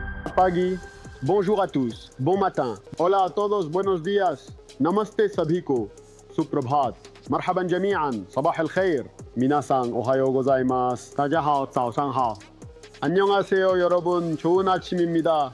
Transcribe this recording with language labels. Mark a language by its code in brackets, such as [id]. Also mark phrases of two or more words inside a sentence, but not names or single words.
[ko] Pagi, [fr] bonjour à tous, bon matin, [es] hola a todos, buenos días, [hi] नमस्ते सभी को, सुप्रभात, [ar] مرحبا جميعا, صباح الخير, [ja] 皆さん おはようございます, [zh] 大家好, 早上好, [ko] 안녕하세요 여러분, 좋은 아침입니다.